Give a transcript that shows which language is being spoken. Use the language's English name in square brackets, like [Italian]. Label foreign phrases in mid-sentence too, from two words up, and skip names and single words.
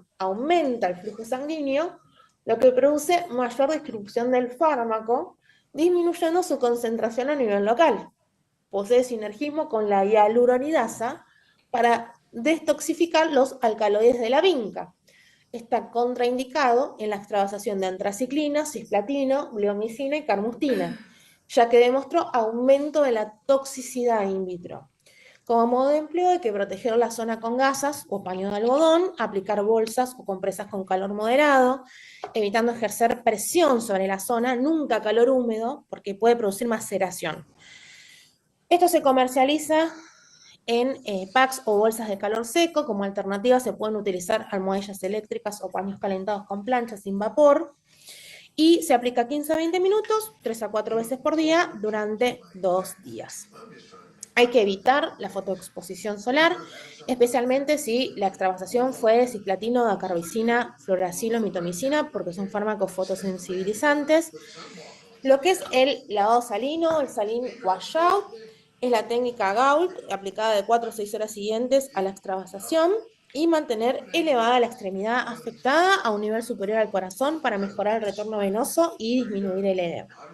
[Spanish] Aumenta el flujo sanguíneo, lo que produce mayor distribución del fármaco, disminuyendo su concentración a nivel local. Posee sinergismo con la hialuronidasa para detoxificar los alcaloides de la vinca. Está contraindicado en la extravasación de antraciclina, cisplatino, bleomicina y carmustina, ya que demostró aumento de la toxicidad [Latin] in vitro. [Spanish] Como modo de empleo hay que proteger la zona con gasas o paño de algodón, aplicar bolsas o compresas con calor moderado, evitando ejercer presión sobre la zona, nunca calor húmedo, porque puede producir maceración. Esto se comercializa en packs o bolsas de calor seco. Como alternativa se pueden utilizar almohadillas eléctricas o paños calentados con plancha sin vapor. Y se aplica 15 a 20 minutos, 3 a 4 veces por día, durante 2 días. Hay que evitar la fotoexposición solar, especialmente si la extravasación fue de cisplatino, dacarbicina, fluoracilo, mitomicina, porque son fármacos fotosensibilizantes. Lo que es el lavado salino, el [English] saline washout, [Spanish] es la técnica Gault, aplicada de 4 o 6 horas siguientes a la extravasación, y mantener elevada la extremidad afectada a un nivel superior al corazón para mejorar el retorno venoso y disminuir el edema.